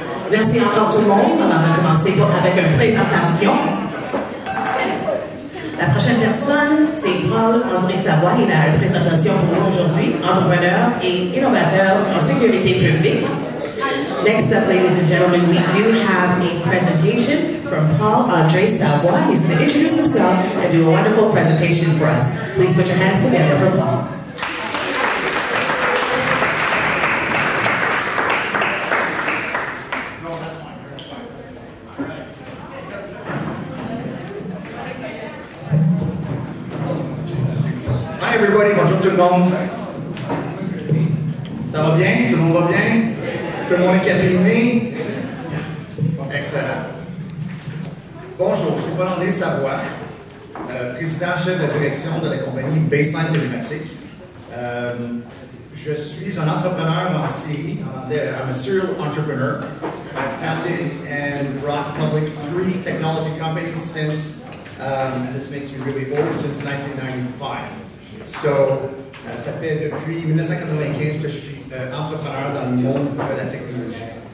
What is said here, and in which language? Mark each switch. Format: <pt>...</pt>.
<fr>Merci encore tout le monde. On va commencer avec une présentation. La prochaine personne, c'est Paul-André Savoie. Il a une présentation pour nous aujourd'hui, entrepreneur et innovateur en sécurité publique.</fr> <en>Next up, ladies and gentlemen, we do have a presentation from Paul-André Savoie. He's going to introduce himself and do a wonderful presentation for us. Please put your hands together for Paul. Hi everybody,</en> <fr>bonjour tout le monde. Ça va bien? Tout le monde va bien? Tout le monde est caféiné? Excellent. Bonjour, je suis Paul-André Savoie, président-chef de la direction de la compagnie Baseline Télématique. Je suis un entrepreneur en série.</fr> <en>I'm a serial entrepreneur. I've founded and brought public 3 technology companies since, and this makes me really old, since 1995.</en> <fr>So, ça fait depuis 1995 que je suis entrepreneur dans le monde de la technologie.</fr>